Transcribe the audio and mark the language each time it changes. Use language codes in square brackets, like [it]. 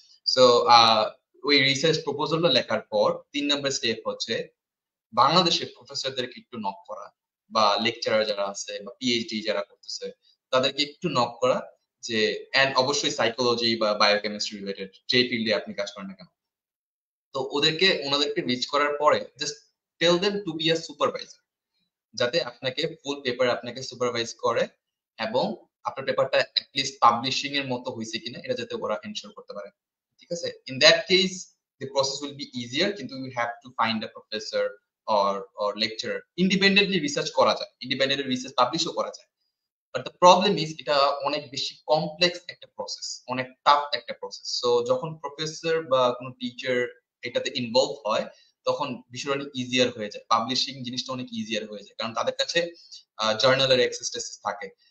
[bn] So ওই research প্রপোজালটা লেখার পর 3 নম্বর স্টেপ হচ্ছে বাংলাদেশের প্রফেসরদেরকে একটু নক করা, বা লেকচারার যারা আছে বা পিএইচডি যারা করতেছে তাদেরকে একটু নক করা, যে এন্ড অবশ্যই সাইকোলজি বা বায়োকেমিস্ট্রি রিলেটেড যে ফিল্ডে আপনি কাজ করেন না কেন, তো ওনাদেরকে রিচ করার পরে [en] just tell them to be a supervisor, [bn] যাতে আপনাকে ফুল পেপার আপনাকে সুপারভাইজ করে, এবং আপনার পেপারটা অ্যাটলিস্ট পাবলিশিং এর মতো হয়েছে কিনা এটা যাতে ওরা এনশিওর করতে পারে, ঠিক আছে? [en] in that case the process will be easier, [bn] কিন্তু [en] you have to find a professor or lecturer. [bn] Independently research করা যায়, ইন্ডিপেন্ডেন্টলি রিসার্চ পাবলিশও করা যায়, [en] but the problem is [bn] এটা অনেক বেশি কমপ্লেক্স একটা প্রসেস, অনেক টাফ একটা প্রসেস। সো যখন প্রফেসর বা কোনো টিচার এটাতে ইনভলভ হয় তখন বিষয়টা অনেক ইজিয়ার হয়ে যায়, পাবলিশিং জিনিসটা অনেক ইজিয়ার হয়ে যায়, কারণ তাদের কাছে জার্নালের অ্যাক্সেস থাকে।